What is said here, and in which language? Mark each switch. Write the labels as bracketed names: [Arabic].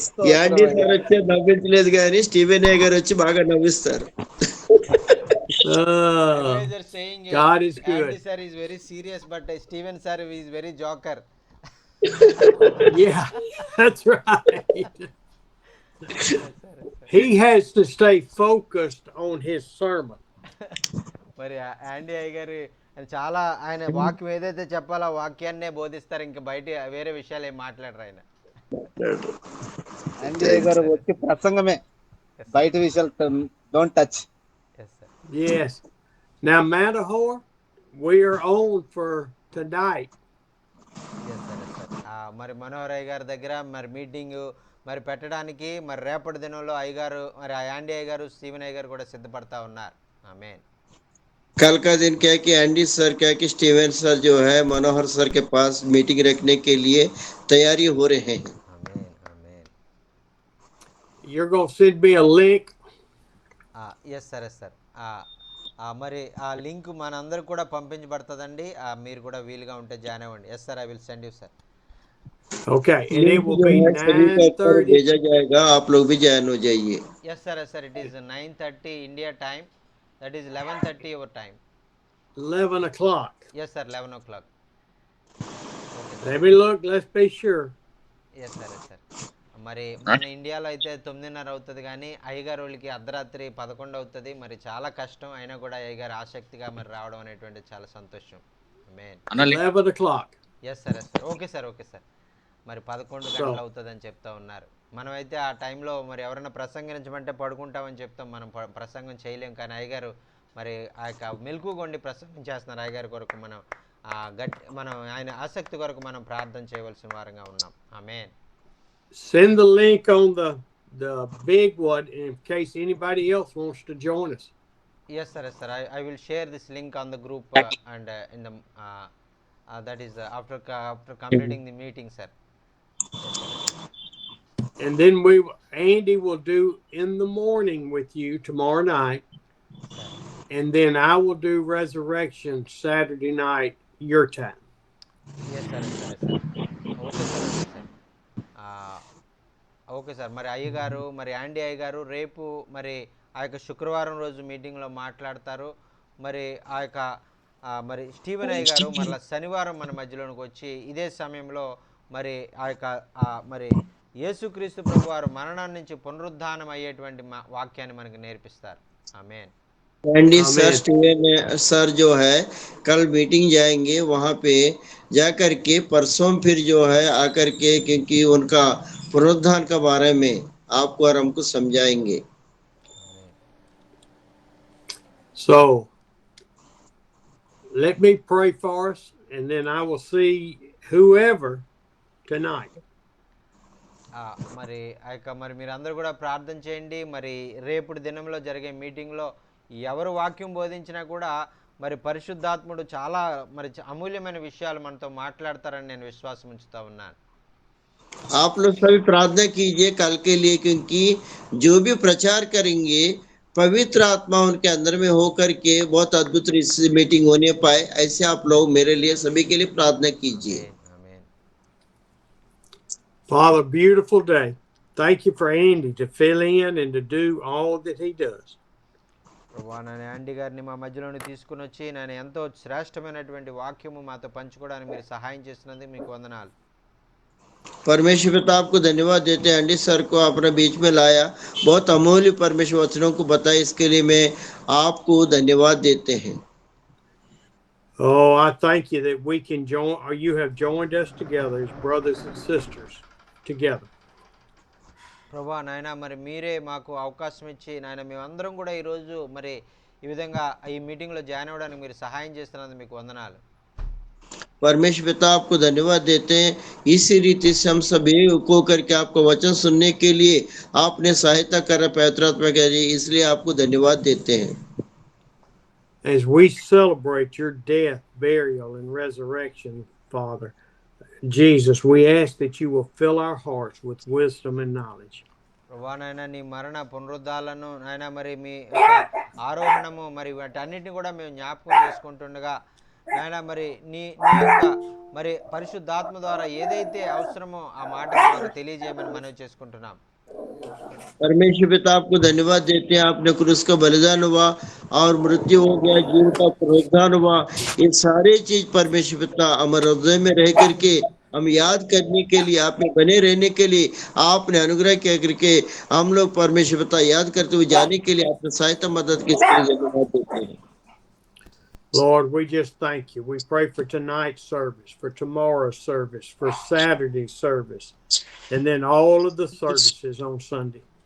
[Telugu] యాండీ sir వచ్చి నవ్వించలేదు కానీ Steven ఏ గారు వచ్చి బాగా నవ్విస్తారు. [English] Guys are saying God is good. Andy sir is very serious, but Steven sir is very joker. Yeah, that's right. He has to stay focused on his sermon. [Telugu] మరి యాండీ అయ్య గారు చాలా ఆయన వాక్యం ఏదైతే చెప్పాలో ఆ వాక్యాన్నే బోధిస్తారు, ఇంకా బయట వేరే విషయాలు ఏం మాట్లాడరు ఆయన. గారు వచ్చి ప్రసంగమే, బయట విషయాలు [English] Don't touch. Yes. Now, Matahor, we are on for tonight. Yes, sir. [Telugu] మరి మనోహర్ అయ్య గారి దగ్గర మరి మీటింగ్ మరి పెట్టడానికి మరి రేపటి దినంలో అయ్యగారు మరి యాండీ అయ్య గారు స్టీవెన్ అయ్య గారు కూడా సిద్ధపడతా ఉన్నారు. ఆమేన్. [Hindi] कल का दिन क्या है कि एंडी सर क्या है कि स्टीवन सर जो है मनोहर सर के पास मीटिंग रखने के लिए तैयारी हो रहे हैं. [Telugu] ఆమేన్. ఆమేన్. [English] You're going to send me a link. Yes sir, yes sir. [Telugu] మరి ఆ లింక్ మనందరికి కూడా పంపించబడుతుందండి, మీరు కూడా వీలుగా ఉంటే జాయిన్ అవ్వండి. [English] Yes sir, I will send you sir. Okay, and it will be [Hindi] सभी को ऊपर [English] 9:30. [Hindi] भेजा जाएगा, आप लोग भी ज्वाइन हो जाइए. [English] Yes sir, yes sir. It is 9:30 India time, that is 11:30 your time. 11 o'clock. Yes sir, 11 o'clock. Let me look. Let's be sure. Yes sir, yes sir. [Telugu] మరి మన ఇండియాలో అయితే 9:30 అవుతుంది, కానీ అయ్యగారు వాళ్ళకి అర్ధరాత్రి 11 అవుతుంది. మరి చాలా కష్టం, అయినా కూడా అయ్యగారు ఆసక్తిగా మరి రావడం అనేటువంటి చాలా సంతోషం. ఆమేన్. [English] 11 o'clock. Yes sir, yes sir. Okay sir, okay sir. [Telugu] మరి 11 గంటలు అవుతుందని చెప్తా ఉన్నారు. మనమైతే ఆ టైంలో మరి ఎవరైనా ప్రసంగించమంటే పడుకుంటామని చెప్తాం, మనం ప్రసంగం చేయలేం. కానీ అయ్యగారు మరి ఆ యొక్క మెలకువగా ప్రసంగం చేస్తున్నారు. అయ్యగారి కొరకు మనం ఆయన ఆసక్తి కొరకు మనం ప్రార్థన చేయవలసిన వారంగా ఉన్నాం. ఆమేన్. [English] Send the link on the big one in case anybody else wants to join us. Yes, sir. Yes, sir. I will share this link on the group and in the that is after completing the meeting, sir. Yes, sir. And then Andy will do in the morning with you tomorrow night. And then I will do resurrection Saturday night, your time. Yes, sir. Yes, sir. Yes, sir. Okay, sir. Okay, sir. Okay sir. [Telugu] మరి అయ్యగారు మరి యాండీ అయ్యగారు రేపు మరి ఆ యొక్క శుక్రవారం రోజు మీటింగ్లో మాట్లాడతారు. మరి ఆ యొక్క మరి స్టీవెన్ అయ్య గారు మరలా శనివారం మన మధ్యలోనికి వచ్చి ఇదే సమయంలో మరి ఆ యొక్క మరి యేసుక్రీస్తు ప్రభు వారు మరణం నుంచి పునరుద్ధానం అయ్యేటువంటి వాక్యాన్ని మనకు నేర్పిస్తారు. ఆమేన్. [Hindi] एंडी सर स्टीवन सर जो है कल मीटिंग जाएंगे, वहां पे जाकर के परसों फिर जो है आकर के, क्योंकि उनका पुनरुत्थान के बारे में आपको और हमको समझाएंगे. [English] So let me pray for us, and then I will see whoever tonight. [Telugu] మరి ఆ యొక్క మరి మీరందరూ కూడా ప్రార్థన చేయండి. మరి రేపుటి దినంలో జరిగే మీటింగ్లో ఎవరు వాక్యం బోధించినా కూడా మరి పరిశుద్ధాత్ముడు చాలా మరి అమూల్యమైన విషయాలు మనతో మాట్లాడతారని నేను విశ్వాసం ఉంచుతా ఉన్నాను. [Hindi] आप लोग सभी प्रार्थना कीजिए कल के लिए, क्योंकि जो भी प्रचार करेंगे पवित्र आत्मा उनके अंदर में होकर के बहुत अद्भुत मीटिंग होने पाए, ऐसे आप लोग मेरे लिए सभी के लिए प्रार्थना कीजिए. [English] Father, beautiful day. Thank you for Andy to fill in and to do all that he does. [Telugu] ప్రభువా, నేను యాండీ గారిని మా మధ్యలోని తీసుకుని వచ్చి నేను ఎంతో శ్రేష్టమైనటువంటి వాక్యము మాతో పంచుకోవడానికి మీరు సహాయం చేసినందుకు మీకు వందనాలు. [Hindi] परमेश्वर पिता आपको धन्यवाद देते हैं, एंडी सर को अपने बीच में लाया, बहुत अमूल्य परमेश्वर वचनों को बताया, इसके लिए मैं आपको धन्यवाद देते हैं. [English] Oh, I thank you that we can join, or you have joined us together as brothers and sisters together. [Telugu] ప్రభువా నాయన, మరి మీరే మాకు అవకాశం ఇచ్చి నాయన మేమందరం కూడా ఈరోజు మరి ఈ విధంగా ఈ మీటింగ్లో జాయిన్ అవ్వడానికి మీరు సహాయం చేస్తున్నందుకు మీకు వందనాలు. [Hindi] परमेश्वर पिता आपको धन्यवाद देते हैं, इसी रीति से हम सभी को करके आपको वचन सुनने के लिए आपने सहायता करा पवित्र आत्मा के जरिए, इसलिए आपको धन्यवाद देते हैं. [English] As we celebrate your death, burial, and resurrection, Father Jesus, we ask that you will fill our hearts with wisdom and knowledge. [Telugu] ప్రభువా నాయన, నీ మరణ పునరుద్ధాలను నాయన మరి మీ ఆరోహణము మరి వాటన్నిటిని కూడా మేము జ్ఞాపకం చేసుకుంటుండగా నాయన మరి నీ యొక్క మరి పరిశుద్ధాత్మ ద్వారా ఏదైతే అవసరమో ఆ మాట మాకు తెలియజేయమని మనవి చేసుకుంటున్నాం. [Hindi] परमेश्वर पिता आपको धन्यवाद देते हैं, आपने क्रूस का बलिदान हुआ और मृत्यु हो गया, जीवन का पुनरुत्थान हुआ, ये सारे चीज परमेश्वर पिता हमारे हृदय में रह करके हम याद करने के लिए, आप में बने रहने के लिए आपने अनुग्रह किया करके हम लोग परमेश्वर पिता याद करते हुए जाने के लिए आपने सहायता मदद की, इसके लिए धन्यवाद देते हैं. [English] Lord, we just thank you. We pray for tonight's service, for tomorrow's service, for Saturday's service, and then all of the services on Sunday.